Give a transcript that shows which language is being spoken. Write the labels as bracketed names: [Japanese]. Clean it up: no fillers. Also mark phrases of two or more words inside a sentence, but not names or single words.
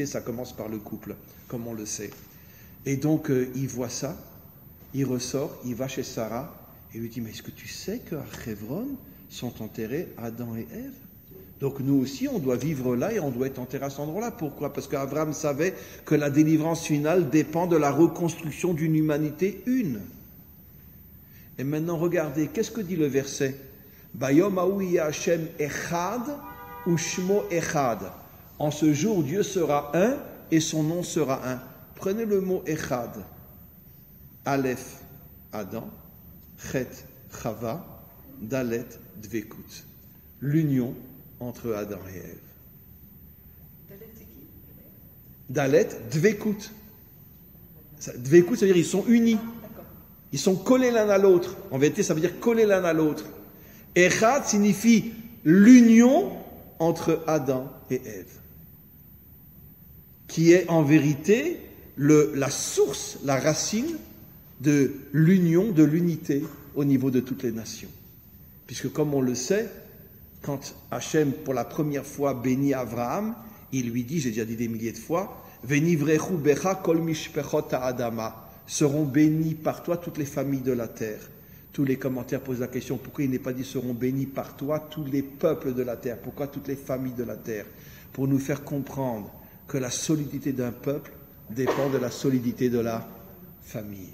[French] Ça commence par le couple, comme on le sait. Et donc, il voit ça, il ressort, il va chez Sarah, et lui dit, mais est-ce que tu sais qu'à Hebron sont enterrés Adam et Ève? Donc nous aussi, on doit vivre là et on doit être enterré à cet endroit-là. Pourquoi? Parce qu'Abraham savait que la délivrance finale dépend de la reconstruction d'une humanité une. Et maintenant, regardez, qu'est-ce que dit le verset? [Hebrew] ביום ההוא השם אחד ושמו אחד. [French] En ce jour, Dieu sera un et son nom sera un. Prenez le mot echad. Aleph, Adam. Chet, Chava. Dalet, Dvekut. L'union entre Adam et Ève. Dalet, c'est qui? Dalet, Dvekut. Dvekut, ça veut dire ils sont unis. Ils sont collés l'un à l'autre. En vérité, ça veut dire collés l'un à l'autre. Echad signifie l'union entre Adam et Ève, qui est en vérité la source, la racine de l'union, de l'unité au niveau de toutes les nations. Puisque comme on le sait, quand Hachem, pour la première fois, bénit Abraham, il lui dit, j'ai déjà dit des milliers de fois, « [Hebrew] ונברכו בך כל משפחות האדמה [French] » seront bénis par toi toutes les familles de la terre. Tous les commentaires posent la question, pourquoi il n'est pas dit seront bénis par toi tous les peuples de la terre? Pourquoi toutes les familles de la terre? Pour nous faire comprendre que la solidité d'un peuple dépend de la solidité de la famille.